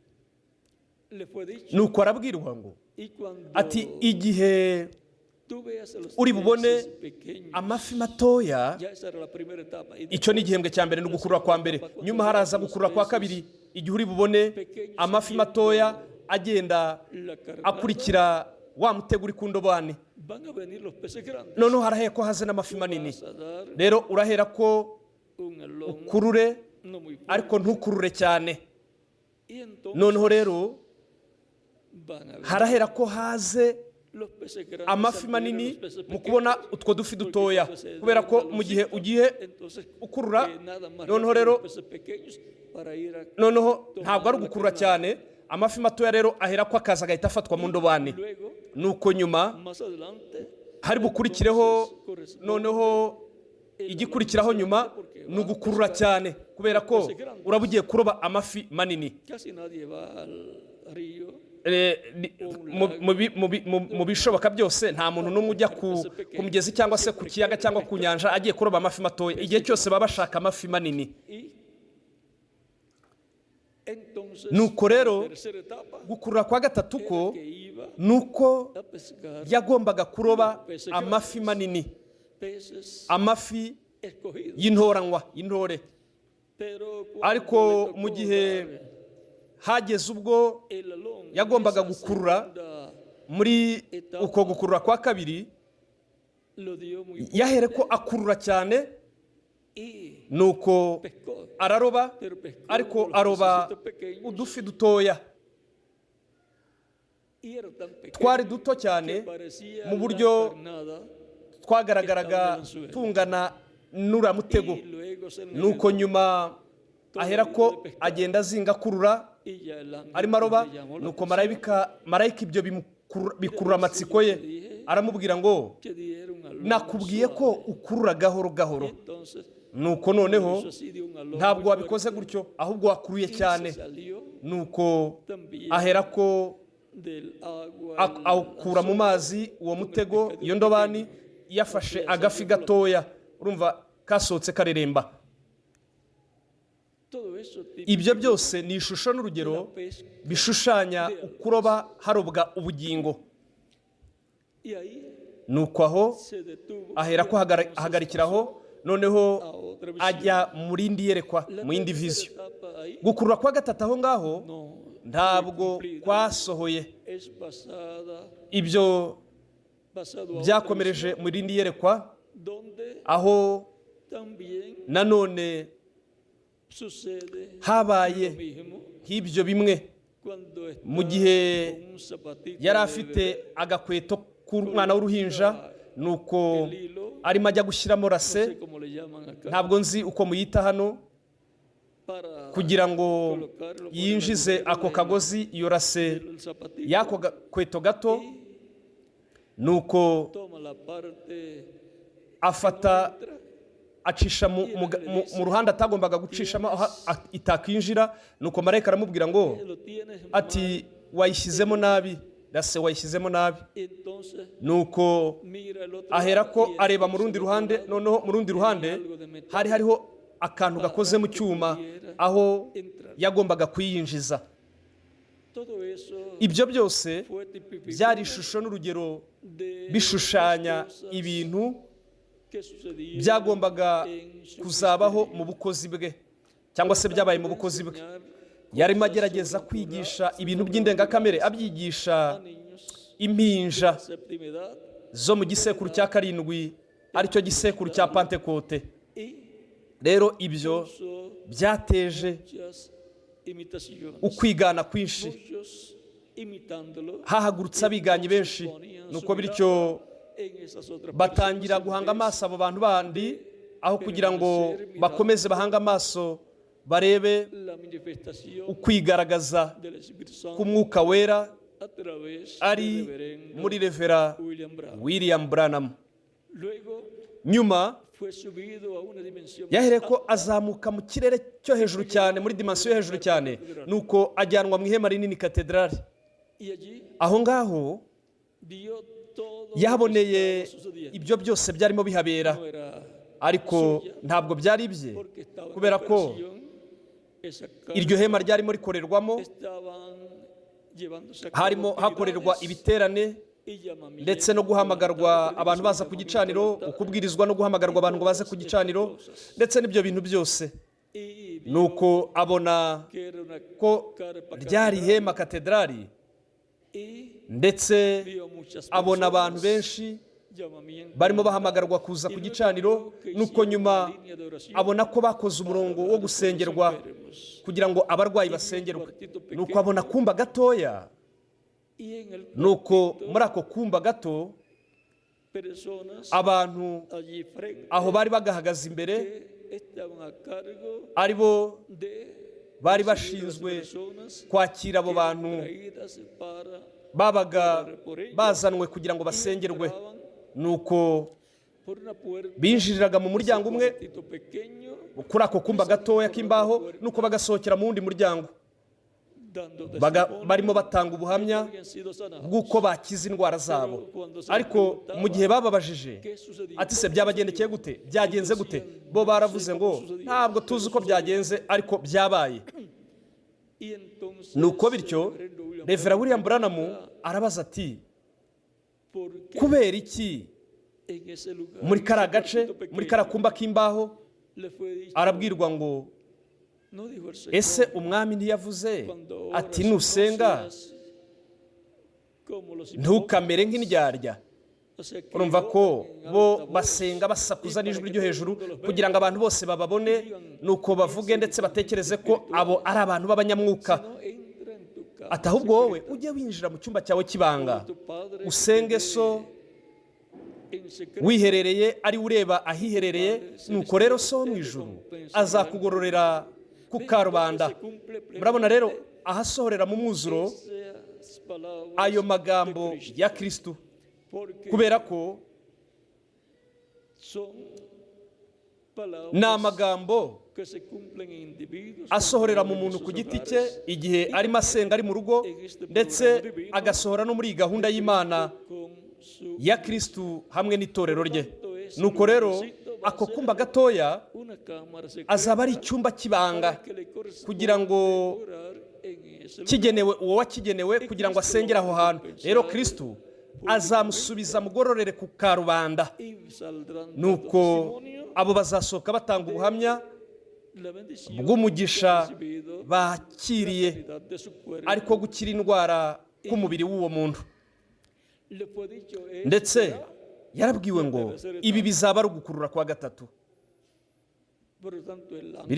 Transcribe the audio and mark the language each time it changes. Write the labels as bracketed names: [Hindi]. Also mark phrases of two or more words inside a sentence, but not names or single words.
[Kinyarwanda] Nuko arabwirwa ngo ati, igihe uri bubone amafi matoya, icyo ni igihembwe cya mbere, ni ugukurura kwa mbere. Nyuma haraza gukurura kwa kabiri, igihe uri bubone amafi matoya agenda akurikira wa mutego uri ku ndobani, [Spanish] van a venir los peces grandes. [Kinyarwanda] noneho harahera ko haze n'amafi manini. [Spanish] Vas a dar [Kinyarwanda] Rero urahera ko [Spanish] un elón [Kinyarwanda] ukurure [Spanish] no muy fuerte. [Kinyarwanda] ariko ntukurure cyane. [Spanish] Y entonces [Kinyarwanda] Noneho rero [Spanish] van a venir [Kinyarwanda] harahera ko haze [Spanish] los peces grandes [Kinyarwanda] amafi [Spanish] a [Kinyarwanda] manini [Spanish] los peces [Kinyarwanda] mu [Spanish] pequeños. [Kinyarwanda] kubona utwo dufi dutoya, kubera ko mu gihe ugiye [Spanish] Entonces, [Kinyarwanda] ukurura, [Spanish] nada más [Kinyarwanda] noneho [Spanish] rápido [Kinyarwanda] rero [Spanish] los peces pequeños para ir a [Kinyarwanda] noneho ntabwo ari ugukurura cyane, amafi matoya rero ahera ko akaza agahita afatwa mu ndobani. [Spanish] luego [Kinyarwanda] Nuko nyuma [Spanish] más adelante [Kinyarwanda] hari bukurikireho, noneho igikurikiraho nyuma ni ugukurura cyane, kubera ko uraba ugiye kuroba amafi manini. [Spanish] casi nadie va al río [Kinyarwanda] Mu bishoboka byose nta muntu n'umwe ujya ku mugezi cyangwa se ku kiyaga cyangwa ku nyanja agiye kuroba amafi matoya. Igihe cyose baba bashaka amafi manini. [Spanish] y entonces [Kinyarwanda] Nuko rero [Spanish] la tercera etapa [Kinyarwanda] gukurura kwa gatatu ko [Spanish] que iba [Kinyarwanda] nuko [Spanish] a pescar [Kinyarwanda] yagombaga kuroba amafi manini, [Spanish] peces [Kinyarwanda] amafi [Spanish] escogidos. [Kinyarwanda] y'intoranywa, y'intore. [Spanish] Pero [Kinyarwanda] Ariko [Spanish] cuando le [Kinyarwanda] mu [Spanish] tocó [Kinyarwanda] gihe [Spanish] dar [Kinyarwanda] hageze ubwo [Spanish] el alón en [Kinyarwanda] yagombaga [Spanish] esa [Kinyarwanda] gukurura, [Spanish] segunda, [Kinyarwanda] muri uko gukurura kwa kabiri [Spanish] lo dio muy [Kinyarwanda] yahere ko akurura cyane, [Spanish] y [Kinyarwanda] nuko [Spanish] pescó, [Kinyarwanda] araroba, [Spanish] pero pescó [Kinyarwanda] ariko [Spanish] los [Kinyarwanda] aroba [Spanish] pececitos pequeños [Kinyarwanda] udufi dutoya, [Spanish] y era tan pequeño [Kinyarwanda] twari duto cyane [Spanish] que parecía [Kinyarwanda] mu [Spanish] la [Kinyarwanda] buryo [Spanish] carnada, [Kinyarwanda] twagaragaraga tungana n'uriya mutego. [Spanish] y luego se [Kinyarwanda] Nuko nyuma ahera ko agenda azinga akurura [Spanish] y ya el ángel [Kinyarwanda] arimo aroba, [Spanish] le llamó la [Kinyarwanda] nuko [Spanish] atención, [Kinyarwanda] marayika ibyo bikurura amatsiko ye, aramubwira ngo [Spanish] que dieron al [Kinyarwanda] nakubwiye ko ukurura gahoro gahoro. [Spanish] entonces [Kinyarwanda] Nuko noneho [Spanish] eso sí dio un alón [Kinyarwanda] ntabwo [Spanish] muy [Kinyarwanda] wabikoze [Spanish] fuerte, [Kinyarwanda] gutyo, ahubwo wakuruye [Spanish] y [Kinyarwanda] cyane. [Spanish] se salió [Kinyarwanda] Nuko [Spanish] también [Kinyarwanda] ahera ko [Spanish] del agua [Kinyarwanda] awukura mu mazi uwo mutego, iyo ndobani yafashe agafi gatoya, urumva kasohotse kareremba. [Spanish] todo eso [Kinyarwanda] Ibyo byose ni ishusho n'urugero [Spanish] pesca. [Kinyarwanda] bishushanya ukuroba harobwa ubugingo. [Spanish] Y ahí [Kinyarwanda] Nuko aho [Spanish] se detuvo [Kinyarwanda] ahera ko ahagarikiraho, noneho [Spanish] a otra visión. [Kinyarwanda] ajya mu rindi yerekwa, [Spanish] La [Kinyarwanda] mu yindi [Spanish] tercera [Kinyarwanda] viziyo. [Spanish] etapa ahí [Kinyarwanda] Gukurura kwa gatatu aho ngaho [Spanish] no [Kinyarwanda] ntabwo [Spanish] cumplida. [Kinyarwanda] kwasohoye. [Spanish] Es basado a [Kinyarwanda] Byakomereje mu rindi yerekwa, [Spanish] donde [Kinyarwanda] aho [Spanish] también [Kinyarwanda] nanone [Spanish] sucede [Kinyarwanda] habaye [Spanish] lo mismo [Kinyarwanda] nk'ibyo bimwe, [Spanish] cuando está [Kinyarwanda] mu gihe [Spanish] con un zapatito [Kinyarwanda] yari [Spanish] de [Kinyarwanda] afite [Spanish] bebé, [Kinyarwanda] agakweto k'umwana w'uruhinja, nuko [Spanish] el hilo, [Kinyarwanda] arimo ajya gushyiramo [Spanish] no sé [Kinyarwanda] rase, [Spanish] cómo le llaman acá, [Kinyarwanda] ntabwo nzi uko muyita hano, [Spanish] para [Kinyarwanda] kugira ngo [Spanish] colocarlo por [Kinyarwanda] yinjize [Spanish] el [Kinyarwanda] ako [Spanish] agujero [Kinyarwanda] kagozi, iyo rase [Spanish] del zapatito [Kinyarwanda] y'ako gakweto gato, [Spanish] y [Kinyarwanda] nuko [Spanish] toma la parte [Kinyarwanda] afata [Spanish] entra, [Kinyarwanda] acisha mu ruhande atagombaga gucishamo aho itakwinjira. Nuko marayika aramubwira ngo [Spanish] lo tienes [Kinyarwanda] ati wayishyizemo nabi, rase wayishyizemo nabi. [Spanish] entonces [Kinyarwanda] Nuko [Spanish] mira el otro [Kinyarwanda] ahera [Spanish] lado [Kinyarwanda] ko [Spanish] y [Kinyarwanda] areba [Spanish] entonces [Kinyarwanda] mu rundi [Spanish] el otro [Kinyarwanda] ruhande, [Spanish] lado [Kinyarwanda] noneho mu rundi ruhande [Spanish] algo de metal [Kinyarwanda] hari hariho akantu gakoze mu cyuma aho yagombaga kuyinjiza. [Spanish] todo eso [Kinyarwanda] Ibyo byose [Spanish] fue tipificado [Kinyarwanda] byari ishusho n'urugero [Spanish] de [Kinyarwanda] bishushanya [Spanish] cosas [Kinyarwanda] ibintu [Spanish] que sucedían [Kinyarwanda] byagombaga [Spanish] en su [Kinyarwanda] kuzabaho mu bukozi bwe, cyangwa se byabaye mu bukozi bwe. [Spanish] enseñar [Kinyarwanda] Yarimo agerageza kwigisha ibintu by'indengakamere, abyigisha [Spanish] a niños [Kinyarwanda] impinja [Spanish] de séptima edad [Kinyarwanda] zo mu gisekuru cya karindwi, aricyo gisekuru cya Pantekote. [Spanish] y [Kinyarwanda] Rero ibyo [Spanish] puso [Kinyarwanda] byateje [Spanish] muchas imitaciones, [Kinyarwanda] ukwigana kwinshi, [Spanish] muchos imitándolo, [Kinyarwanda] hahagurutse abiganyi benshi. Nuko bityo [Spanish] en esas otras [Kinyarwanda] batangira [Spanish] personas, [Kinyarwanda] guhanga amaso abo bantu bandi, aho kugira ngo bakomeze bahange amaso barebe [Spanish] la manifestación [Kinyarwanda] ukwigaragaza [Spanish] del Espíritu Santo [Kinyarwanda] k'umwuka wera [Spanish] a través [Kinyarwanda] ari [Spanish] del reverendo [Kinyarwanda] muri Revera [Spanish] William Branham. [Kinyarwanda] William Branham. [Spanish] Luego [Kinyarwanda] Nyuma [Spanish] fue subido a una dimensión [Kinyarwanda] yahereye ko azamuka mu kirere cyo hejuru cyane, muri dimansiyo yo hejuru cyane, nuko ajyanwa mu ihema rinini katedrali. [Spanish] y allí [Kinyarwanda] Aho ngaho [Spanish] vio todo lo que [Kinyarwanda] yahaboneye [Spanish] estaba sucediendo. [Kinyarwanda] ibyo byose byarimo bihabera, [Spanish] No era [Kinyarwanda] ariko ntabwo byari ibye, [Spanish] porque estaba en [Kinyarwanda] kubera ko [Spanish] operación, esa [Kinyarwanda] iryo hema ryarimo rikorerwamo, [Spanish] estaban llevándose a [Kinyarwanda] harimo [Spanish] cabo [Kinyarwanda] hakorerwa [Spanish] actividades [Kinyarwanda] ibiterane [Spanish] y llamamientos [Kinyarwanda] ndetse no guhamagarwa [Spanish] voluntarios, [Kinyarwanda] abantu baza ku gicaniro, ukubwirizwa no guhamagarwa abantu ngo baze ku gicaniro, ndetse n'ibyo bintu byose. [Spanish] y vio [Kinyarwanda] Nuko abona [Spanish] que era una [Kinyarwanda] ko [Spanish] carpa [Kinyarwanda] ryari ihema katedrali [Spanish] y [Kinyarwanda] ndetse [Spanish] vio muchas [Kinyarwanda] abona abantu [Spanish] personas, [Kinyarwanda] benshi [Spanish] llamamiento [Kinyarwanda] barimo bahamagarwa kuza ku gicaniro, nuko nyuma abona ko bakoze umurongo wo gusengerwa kugira ngo abarwayi basengerwe. Nuko abona kumba gatoya, [Spanish] y en el [Kinyarwanda] nuko muri ako kumba gato [Spanish] personas [Kinyarwanda] abantu [Spanish] allí frente [Kinyarwanda] aho bari bagahagaze imbere [Spanish] que estaban a cargo [Kinyarwanda] ari bo [Spanish] de [Kinyarwanda] bari [Spanish] recibir [Kinyarwanda] bashinzwe [Spanish] las personas [Kinyarwanda] kwakira abo [Spanish] que eran [Kinyarwanda] bantu [Spanish] traídas para [Kinyarwanda] babaga bazanwe kugira ngo basengerwe. Nuko [Spanish] por una puerta [Kinyarwanda] binjiriraga mu muryango umwe [Spanish] cuartito pequeño, [Kinyarwanda] kuri ako kumba gatoya k'imbaho, nuko bagasohokera mu wundi muryango [Spanish] dando [Kinyarwanda] barimo batanga ubuhamya [Spanish] habían sido sanados. [Kinyarwanda] bw'uko bakiza indwara zabo. Ariko mu gihe bababajije [Spanish] ¿Qué sucedió? [Kinyarwanda] ati se byabagendekeye gute, byagenze gute, bo baravuze ngo ntabwo tuzi uko byagenze ariko byabaye. [Spanish] Y entonces [Kinyarwanda] Nuko bityo [Spanish] el reverendo William [Kinyarwanda] Revera William Branham arabaza ati [Spanish] ¿por qué [Kinyarwanda] kubera iki [Spanish] en ese lugar, [Kinyarwanda] muri [Spanish] en [Kinyarwanda] kariya [Spanish] ese [Kinyarwanda] gace, [Spanish] cuartito pequeño, [Kinyarwanda] muri kariya kumba k'imbaho, [Spanish] le fue dicho, [Kinyarwanda] arabwirwa ngo [Spanish] no dijo el Señor, [Kinyarwanda] ese umwami ntiyavuze [Spanish] cuando [Kinyarwanda] ati [Spanish] oras, [Kinyarwanda] nusenga [Spanish] no seas como los [Kinyarwanda] ntukamere nk'indyarya. [Spanish] O sea, que [Kinyarwanda] urumva ko [Spanish] oren en [Kinyarwanda] bo [Spanish] alta voz, [Kinyarwanda] basenga basakuza [Spanish] y para [Kinyarwanda] n'ijwi [Spanish] que [Kinyarwanda] ryo [Spanish] todo el [Kinyarwanda] hejuru [Spanish] mundo los vea. [Kinyarwanda] kugira ngo abantu bose bababone, nuko bavuge ndetse batekereze ko abo ari abantu b'abanyamwuka. [Spanish] No entra en tu casa, [Kinyarwanda] Ati ahubwo wowe ujye winjira mu cyumba cyawe cy'ibanga, [Spanish] tu Padre [Kinyarwanda] usenge so [Spanish] en secreto, [Kinyarwanda] wiherereye ari we ureba ahiherereye, nuko rero so wo mu ijuru azakugororera ku karubanda. [Spanish] se cumple [Kinyarwanda] Murabona rero ahasohorera mu mwuzuro [Spanish] esas palabras [Kinyarwanda] ayo magambo ya Kristo, [Spanish] porque [Kinyarwanda] kubera ko [Spanish] son palabras [Kinyarwanda] ni amagambo [Spanish] que se cumplen en individuos [Kinyarwanda] asohorera mu [Spanish] en [Kinyarwanda] muntu [Spanish] sus [Kinyarwanda] ku giti [Spanish] hogares, [Kinyarwanda] cye igihe arimo asenga ari mu rugo, ndetse agasohora no muri iyi gahunda y'Imana [Spanish] con su [Kinyarwanda] ya Kristo hamwe n'itorero rye. Nuko rero ako kumba gatoya [Spanish] una cámara secreta [Kinyarwanda] azaba ari icyumba cy'ibanga [Spanish] que le corresponde [Kinyarwanda] kugira ngo [Spanish] orar en ese lugar. [Kinyarwanda] kigenewe uwo wakigenewe kugira ngo asengere aho hantu. Rero Kristo azamusubiza mugororere ku karubanda, [Spanish] Y saldrán dando [Kinyarwanda] nuko [Spanish] testimonio [Kinyarwanda] abo bazasohoka batanga ubuhamya [Spanish] la bendición [Kinyarwanda] bw'umugisha [Spanish] que ha recibido, [Kinyarwanda] bakiriye, [Spanish] sanidad de su cuerpo. [Kinyarwanda] ariko gukira indwara k'umubiri w'uwo muntu. [Spanish] Le fue dicho, [Kinyarwanda] Ndetse yarabwiwe ngo ibi bizaba ari ugukurura kwa gatatu. [Spanish] por lo tanto, el ángel